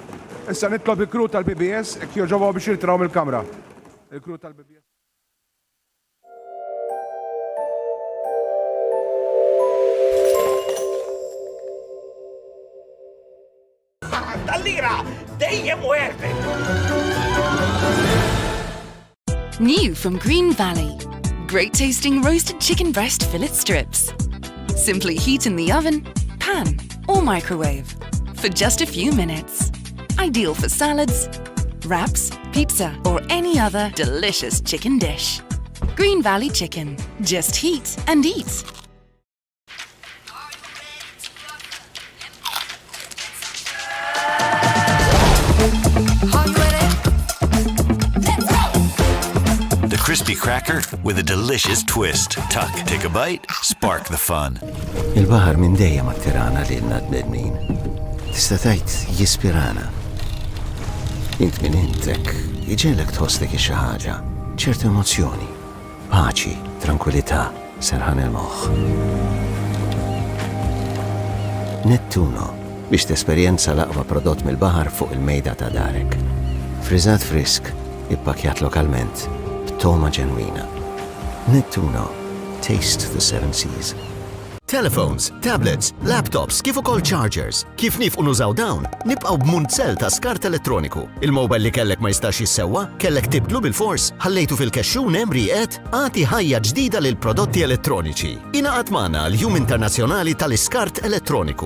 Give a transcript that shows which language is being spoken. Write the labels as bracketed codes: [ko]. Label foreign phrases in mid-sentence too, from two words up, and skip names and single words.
[mt] Issa nitlob il-kru tal-BBS jekk joġobhom biex jirtiraw mill-Kamra. Il-kru tal-BBS. tal-lira dejjem wertet. [en] New from Green Valley. Great tasting roasted chicken breast fillet strips. Simply heat in the oven, pan, or microwave for just a few minutes. Ideal for salads, wraps, pizza, or any other delicious chicken dish. Green Valley Chicken. Just heat and eat. The crispy cracker with a delicious twist. Tuck, take a bite, spark the fun. [mt] Il-baħar minn dejjem attirana lilna bnedmin. Tista' tgħid jispirana. Int minn intek, jiġilek tħosslek xi ħaġa, ċertu emozzjoni, paċi, tranquillità, serħan il-moħħ. Nettuno biex tesperjenza l-aqwa prodott mill-baħar fuq il-mejda ta' darek. Friżat frisk, ippakjat lokalment, b'toma ġenwina. Nettuno, [en] taste the seven seas. Telephones, tablets, [mt] laptops, kif ukoll chargers. Kif nifqu nużaw dawn, nibqgħu b'munzell ta' skart elettroniku. Il-mobile li kellek ma jistax jissewwa, kellek tibdlu bil-fors, ħallejtu fil-kexxun hemm riqet, għati ħajja ġdida lil prodotti elettroniċi. Ingħaqad magħna l-Jum Internazzjonali tal-Iskart Elettroniku.